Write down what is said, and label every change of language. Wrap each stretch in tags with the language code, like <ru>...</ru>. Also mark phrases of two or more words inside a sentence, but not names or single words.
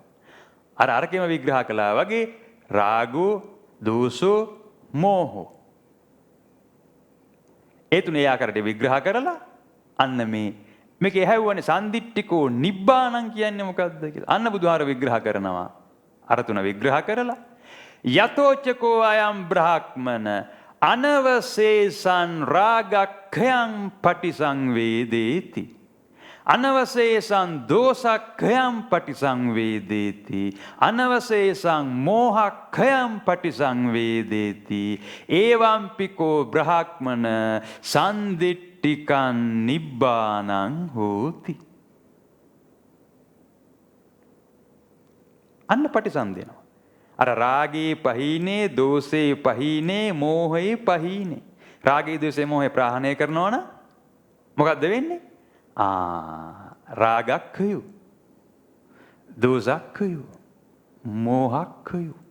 <si>අරකෙම විග්‍රහ කළා වගේ</si> <pi>රාගෝ, දෝෂෝ, මෝහෝ.</pi> <si>ඒ තුනේ ආකාරයට විග්‍රහ කරලා අන්න මේක ඇහැව්වනේ</si> <pi>සන්දිට්ඨිකෝ නිබ්බානං</pi> <si>කියන්නේ මොකද්ද කියලා. අන්න බුදුහාරෝ විග්‍රහ කරනවා. අර තුන විග්‍රහ කරලා</si> <pi>යතෝචකෝ අයම් බ්‍රහ්මන අනවශේෂං රාගක්ඛයං පටිසංවේදේති අනවශේෂං දෝසක්ඛයං පටිසංවේදේති අනවශේෂං මෝහක්ඛයං පටිසංවේදේති එවංපිකෝ බ්‍රහ්මන සන්දිට්ඨිකං නිබ්බානං හෝති. අන්න පටිසං අර රාගේ පහිනේ, දෝෂේ පහිනේ, මෝහේ පහිනේ. රාගේ, දෝෂේ, මෝහේ</pi> <si>ප්‍රහාණය කරනවා නම් මොකද්ද වෙන්නේ?</si> <pi>රාගක්ඛය, දෝෂක්ඛය, මෝහක්ඛය.</pi>